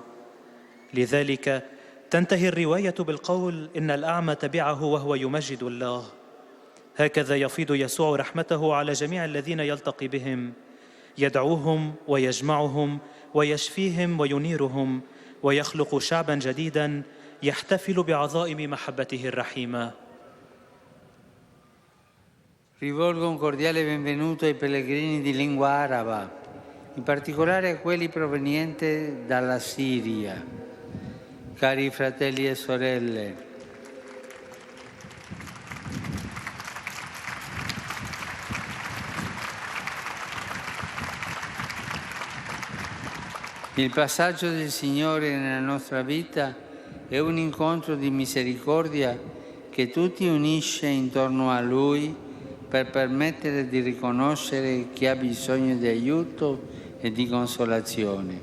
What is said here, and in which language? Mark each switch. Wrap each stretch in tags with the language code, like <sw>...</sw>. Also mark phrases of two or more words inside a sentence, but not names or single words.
<ar>لذلك تنتهي الرواية بالقول: إن الأعمى تبعه وهو يمجد الله. هكذا يفيض يسوع رحمته على جميع الذين يلتقي بهم، يدعوهم ويجمعهم ويشفيهم وينيرهم ويخلق شعبا جديدا يحتفل بعظائم محبته الرحيمة.</ar> <it>Rivolgo un cordiale benvenuto ai pellegrini di lingua araba, in particolare a quelli provenienti dalla Siria. Cari fratelli e sorelle, il passaggio del Signore nella nostra vita è un incontro di misericordia che tutti unisce intorno a Lui per permettere di riconoscere chi ha bisogno di aiuto e di consolazione.</it>